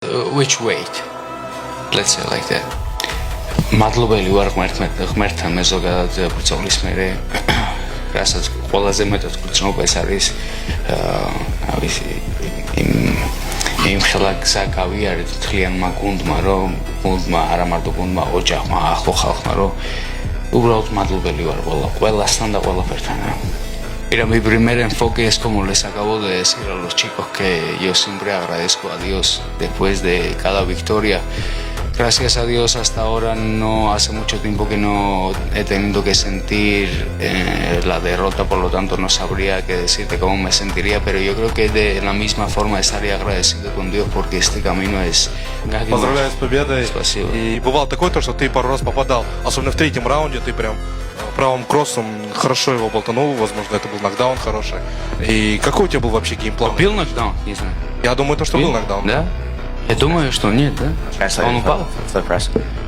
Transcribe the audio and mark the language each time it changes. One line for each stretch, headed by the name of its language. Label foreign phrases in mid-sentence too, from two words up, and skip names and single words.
English: which weight? Let's say like that.
Georgian: მადლობელი ვარ ღმერთთან მე ზოგადად ბრძოლის მერე, რასაც ყველაზე მეტად გრძნობა ეს არის იმ ხელა გზა გავიარეთ მთლიანმა გუნდმა, რომ გუნდმა, არა მარტო გუნდმა, ოჯახმა, ახლო ხალხმა, რომ უბრალოდ მადლობელი ვარ ყველასთან და ყველაფერთან.
Spanish: Mira, mi primer enfoque es como les acabo de decir a los chicos que yo siempre agradezco a Dios después de cada victoria. Gracias a Dios hasta ahora no hace mucho tiempo que no he tenido que sentir la derrota, por lo tanto no sabría qué decirte cómo me sentiría, pero yo creo que de la misma forma estaría agradecido con Dios porque este camino es...
Russian: Поздравляю с победой. Спасибо. И бывало такое, что ты пару раз попадал, особенно в третьем раунде, ты прям правым кроссом хорошо его болтанул, возможно, это был нокдаун хороший. И какой у тебя был вообще геймплан? Был нокдаун? Не знаю. Я думаю, что был нокдаун. Да? Я думаю, что нет, да? Он упал?